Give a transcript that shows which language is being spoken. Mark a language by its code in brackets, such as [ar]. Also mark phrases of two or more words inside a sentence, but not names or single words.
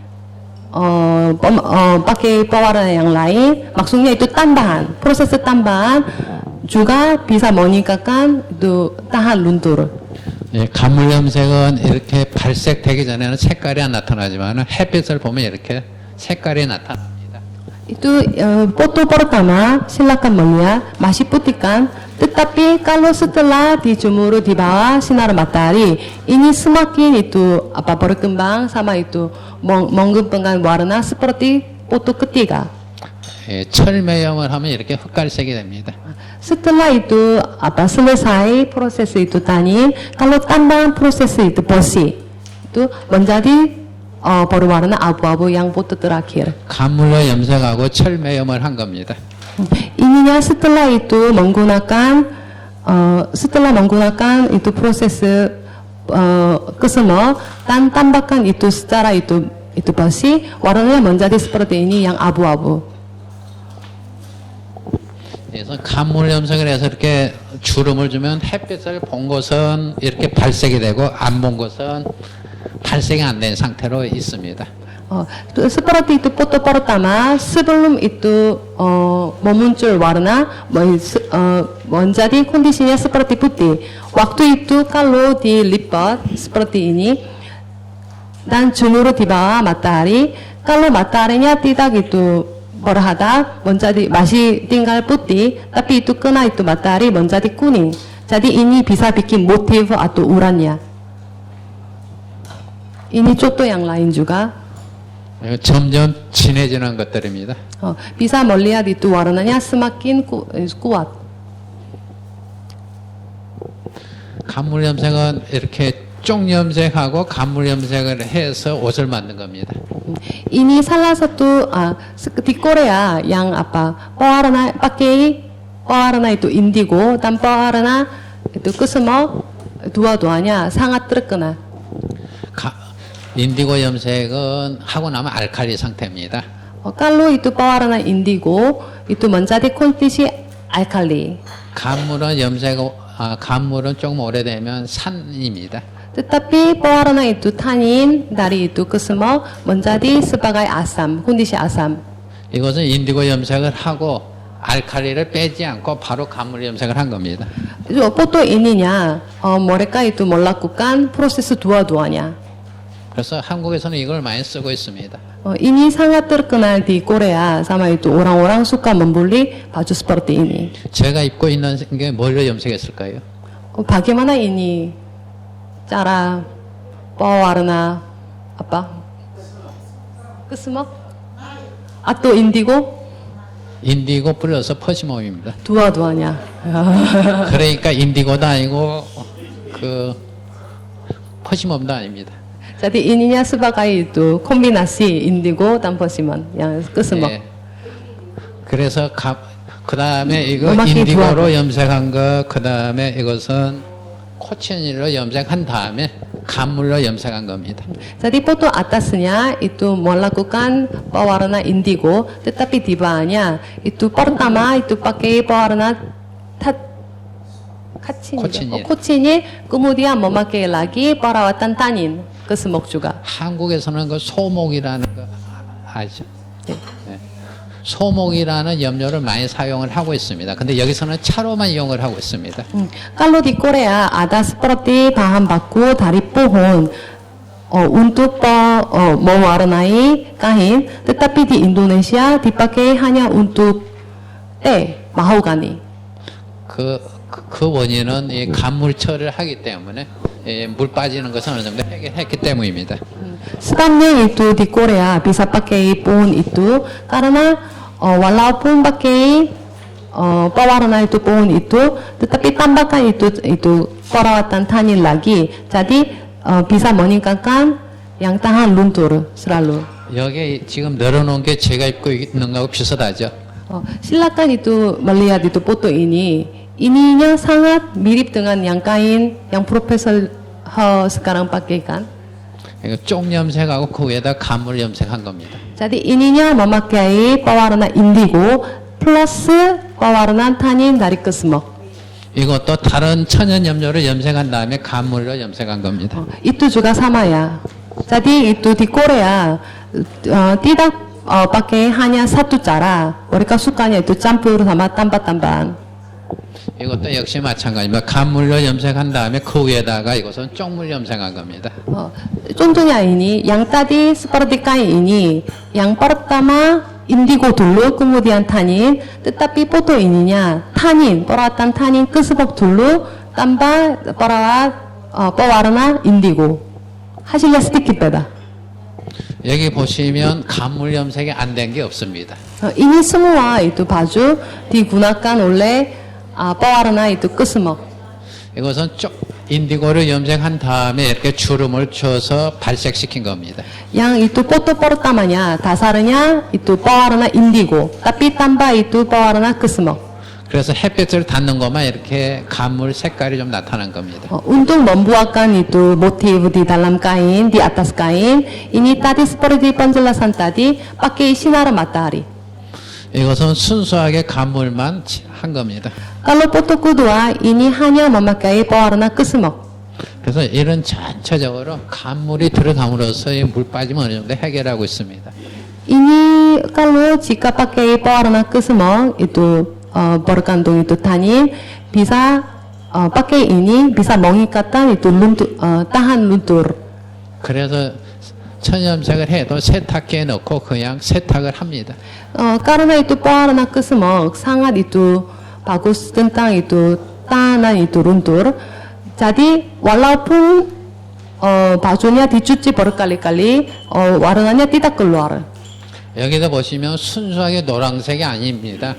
[id] pakai pewarna yang lain, maksudnya itu tambahan, proses tambahan juga bisa meningkatkan itu tahan luntur. [ko] 예, 간물 염색은 이렇게 발색되기 전에는 색깔이 안 나타나지만 햇빛을 보면 이렇게 색깔이 나타납니다. [id] Itu foto pertama silakan melihat masih putih kan, tetapi kalau setelah dijemur di bawah sinar matahari ini semakin itu berkembang sama itu mengembangkan warna seperti foto ketiga. [ko] 예, 철매염을 하면 이렇게 흑갈색이 됩니다. [id] Setelah itu selesai proses itu tanin, kalau tambahan proses itu bersih itu menjadi berwarna abu-abu yang foto terakhir. [ko] 간물로 염색하고 철매염을 한 겁니다. [id] Ininya setelah itu menggunakan itu proses kesemua dan tambahkan itu secara itu bersih, warnanya menjadi seperti ini yang abu-abu. [ko] 그래서 간물 염색을 해서 이렇게 주름을 주면 햇빛을 본 것은 이렇게 발색이 되고 안 본 것은 발색이 안 된 상태로 있습니다. [id] Seperti itu foto pertama sebelum itu memuncul warna menjadi kondisinya seperti putih. Waktu itu kalau dilipat seperti ini dan jemur di bawah matahari, kalau mataharinya tidak itu berhadap menjadi masih tinggal putih, tapi itu kena itu matahari menjadi kuning. Jadi ini bisa bikin motif atau urannya. Ini contoh yang lain juga. [ko] 점점 진해지는 것들입니다. [id] Bisa melihat itu warnanya semakin kuat. [ko] 간물 염색은 이렇게 쪽 염색하고 간물 염색을 해서 옷을 만든 겁니다. [id] Ini salah satu di Korea yang pewarna pakai pewarna itu indigo dan pewarna itu kesemok dua-duanya sangat terkenal. [ko] 인디고 염색은 하고 나면 알칼리 상태입니다. [id] Kalau itu pewarna indigo itu menjadi kondisi alkali. [ko] 간물은 조금 오래되면 산입니다. [id] Tetapi pewarna itu tanin dari itu kesemok menjadi sebagai asam, kondisi asam. [ko] 이것은 인디고 염색을 하고 알칼리를 빼지 않고 바로 간물 염색을 한 겁니다. [id] Foto ininya mereka itu melakukan proses dua-duanya. [ko] 그래서 한국에서는 이걸 많이 쓰고 있습니다. [id] Ini sangat terkenal di Korea sama itu orang-orang suka membeli baju seperti ini. [ko] 제가 입고 있는 게 뭘로 염색했을까요? [id] Bagaimana ini cara pewarna kesemok atau indigo? [ko] 인디고 플러스 퍼시몬입니다. [id] Dua-duanya. [ko] 그러니까 인디고도 아니고 그 퍼시몬도 아닙니다. [id] Jadi ininya sebagai itu kombinasi indigo dan persimmon yang kesemok. [ko] 예. 그래서 그 다음에 이거 음악이 인디고로 좋아져. 염색한 거, 그 다음에 이것은 코치닐로 염색한 다음에 간물로 염색한 겁니다. [id] Jadi foto atasnya itu melakukan pewarna indigo, tetapi di bawahnya itu pertama itu pakai pewarna 코치닐, kemudian memakai lagi perawatan tanin kesemok juga. [ko] 한국에서는 그 소목이라는 거 아시죠? 네. 네. 소목이라는 염료를 많이 사용을 하고 있습니다. 근데 여기서는 차로만 이용을 하고 있습니다. [id] Kalau di Korea ada seperti bahan baku dari pohon untuk mewarnai kain, tetapi di Indonesia dipakai hanya untuk mahogani. [ko] 그 원인은 이 간물처를 하기 때문에 물 빠지는 것은 어느 정도 해결했기 때문입니다. [id] Sebabnya itu di Korea bisa pakai pohon itu karena walaupun pakai pewarna itu pohon itu, tetapi tambahkan itu perawatan tanin lagi, jadi bisa meningkatkan yang tahan luntur selalu. [ko] 여기 지금 늘어놓은 게 제가 입고 있는 거하고 비슷하죠. [id] Silakan itu melihat itu foto ini. Ininya sangat mirip dengan yang kain yang Profesor sekarang pakaikan. [ko] 쪽 염색하고 그 위에다 간물 염색한 겁니다. [id] Jadi ininya memakai pewarna indigo 플러스 pewarna tanin dari kesemek. [ko] 이것도 다른 천연 염료를 염색한 다음에 간물로 염색한 겁니다. [id] Itu juga sama ya. Jadi itu di Korea tidak pakai hanya satu cara. Mereka sukanya itu campur sama tambah-tambahan. [ko] 이것도 역시 마찬가지입니다. 간물로 염색한 다음에 그 위에다가 이것은 쪽물 염색한 겁니다. [id] Contohnya ini, yang tadi seperti kain ini, yang pertama indigo dulu, kemudian tanin, tetapi foto ininya tanin, perawatan tanin kesemek dulu, tambah pewarna indigo. Hasilnya sedikit beda. [ko] 여기 보시면 간물 염색이 안 된 게 없습니다. [id] Ini semua itu baju digunakan oleh pewarna itu kesemek. [ko] 이것은 인디고를 염색한 다음에 이렇게 주름을 쳐서 발색시킨 겁니다. [id] Yang itu foto pertamanya, dasarnya itu pewarna indigo, tapi tambah itu pewarna kesemek. [ko] 그래서 햇빛을 닿는 것만 이렇게 간물 색깔이 좀 나타난 겁니다. [id] Untuk membuatkan itu motif di dalam kain, di atas kain, ini tadi seperti penjelasan tadi, pakai sinar matahari. [ko] 이것은 순수하게 간물만 한 겁니다. [id] Kalau foto kedua, ini hanya memakai pewarna kesemek. [ko] 그래서 이런 전체적으로 간물이 들어감으로써 이 물 빠짐을 어느 정도 해결하고 있습니다. [id] Ini kalau jika pakai pewarna kesemek itu berkandung itu tanin, bisa pakai ini bisa mengikatkan itu luntur, tahan luntur. [ko] 그래서 천염색을 해도 세탁기에 넣고 그냥 세탁을 합니다. [id] Karena itu pewarna kesemek sangat itu bagus tentang itu tahanan itu luntur. Jadi walaupun bajunya dicuci berkali-kali, warnanya tidak keluar. [ko] 여기도 보시면 순수하게 노란색이 아닙니다.